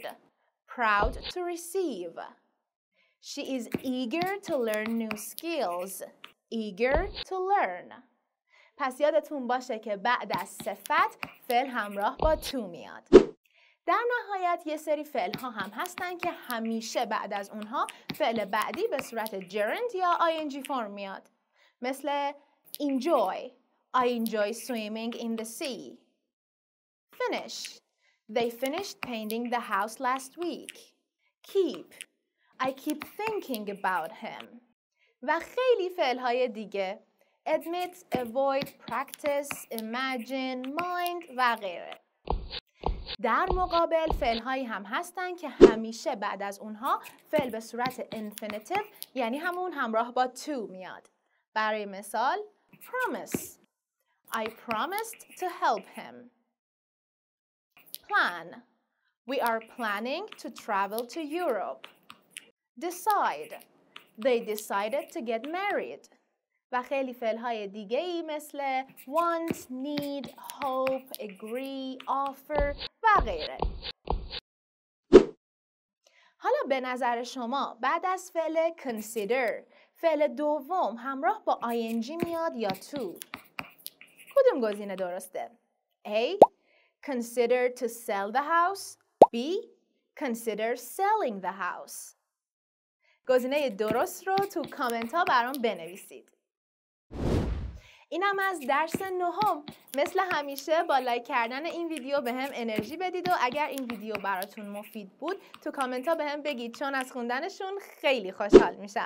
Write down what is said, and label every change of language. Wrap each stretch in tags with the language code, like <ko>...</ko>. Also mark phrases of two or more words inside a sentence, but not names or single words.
<en>Proud to receive. She is eager to learn new skills. Eager to learn.</en> <fa>پس یادتون باشه که بعد از صفت فعل همراه با to میاد. در نهایت یه سری فعل ها هم هستن که همیشه بعد از اونها فعل بعدی به صورت gerund یا ing فرم میاد. مثل enjoy.</fa> <en>I enjoy swimming in the sea. Finish. They finished painting the house last week. Keep. I keep thinking about him.</en> <fa>و خیلی فعل های دیگه.</fa> <en>Admit, avoid, practice, imagine, mind</en> <fa>و غیره. در مقابل فعل هایی هم هستن که همیشه بعد از اونها فعل به صورت infinitive یعنی همون همراه با to میاد. برای مثال</fa> <en>promise. I promised to help him. Plan. We are planning to travel to Europe. Decide. They decided to get married.</en> <fa>و خیلی فعل‌های دیگه‌ای مثل want, need, hope, agree, offer و غیره. حالا به نظر شما بعد از فعل consider فعل دوم همراه با ing میاد یا to؟ کدوم گزینه درسته؟ A.</fa> <en>Consider to sell the house. B. Consider selling the house.</en> <fa>گزینه درست رو تو کامنت ها برام بنویسید. اینم از درس نهم. مثل همیشه با لایک کردن این ویدیو به هم انرژی بدید و اگر این ویدیو براتون مفید بود تو کامنت ها به هم بگید چون از خوندنشون خیلی خوشحال میشم.</fa>